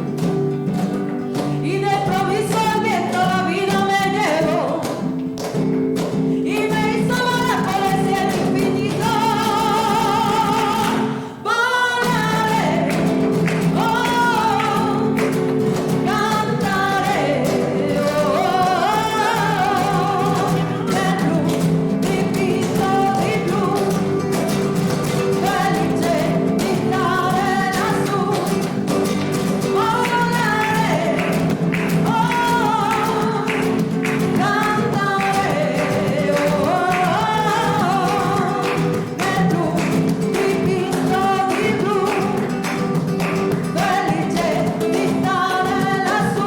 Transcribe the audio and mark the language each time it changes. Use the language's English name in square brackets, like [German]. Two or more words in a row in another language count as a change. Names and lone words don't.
[Spanish] Y de improviso el viento la vida me llevó y me hizo volar por el cielo infinito. [Italian] Volaré, oh, cantaré, oh, de blu, di pinto di blu, felice di stare lassù. Volaré, oh, cantaré, oh, de blu, di pinto di blu, felice di stare lassù.